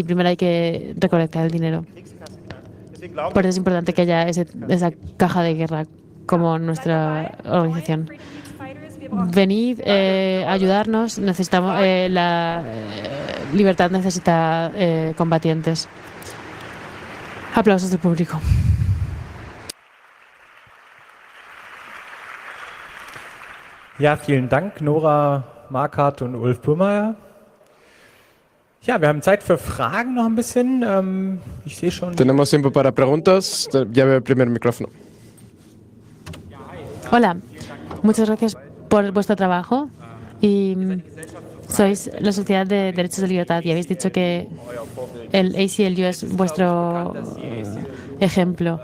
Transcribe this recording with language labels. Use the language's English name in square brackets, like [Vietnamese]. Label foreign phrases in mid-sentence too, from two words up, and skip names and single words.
[Spanish] Primero hay que recolectar el dinero. Por eso es importante que haya esa caja de guerra como nuestra organización. Venid, ayudarnos. Necesitamos la libertad necesita combatientes. Aplausos del público. [German] Ja, vielen Dank, Nora Markhardt und Ulf Burmeier. Ja, wir haben Zeit für Fragen noch ein bisschen. Ich sehe schon. [Spanish] Tenemos tiempo para preguntas. Ya veo el primer micrófono. Hola, muchas gracias por vuestro trabajo y sois la Sociedad de Derechos de Libertad y habéis dicho que el ACLU es vuestro ejemplo.